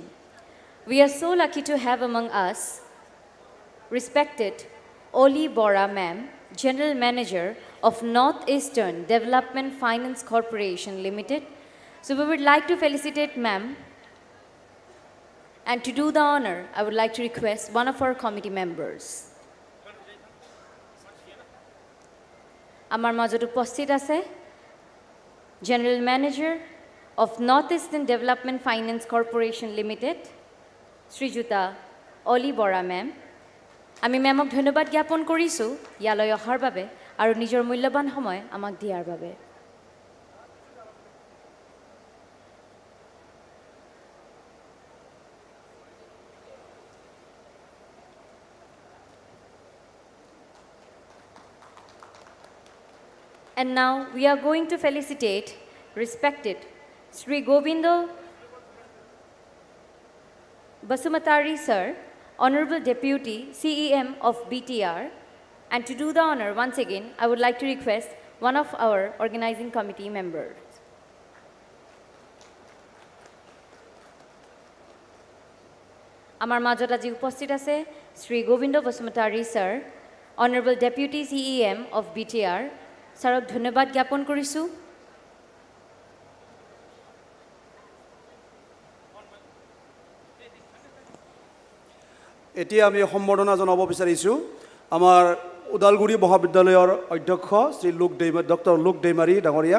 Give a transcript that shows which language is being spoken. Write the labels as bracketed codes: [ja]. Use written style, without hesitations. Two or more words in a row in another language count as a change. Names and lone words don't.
[en] We are so lucky to have among us respected Oli Bora ma'am, General Manager of Northeastern Development Finance Corporation Limited. So we would like to felicitate ma'am. And to do the honor, I would like to request one of our committee members. [as] Amar মাজত উপস্থিত আছে [en] General Manager of [as] Northeastern Development Finance Corporation Limited, Srijuta Oli Bora ma'am. আমি মেমক ধন্যবাদ জ্ঞাপন কৰিছোঁ ইয়ালৈ অহাৰ বাবে আৰু নিজৰ মূল্যৱান সময় আমাক দিয়াৰ বাবে। [en] And now we are going to felicitate respected Sri Govindo Basumatari sir, Honorable Deputy CEM of BTR. And to do the honor, once again, I would like to request one of our organizing committee members. [as] আমাৰ মাজত আজি উপস্থিত আছে শ্ৰী গোবিন্দ বসুমতাৰী ছাৰ, [en] Honorable Deputy CEM of BTR. [as] ছাৰক ধন্যবাদ জ্ঞাপন কৰিছোঁ। এতিয়া আমি সম্বৰ্ধনা জনাব বিচাৰিছোঁ আমাৰ ওদালগুৰি মহাবিদ্যালয়ৰ অধ্যক্ষ শ্ৰী ডক্টৰ লোক দৈমাৰী ডাঙৰীয়াক।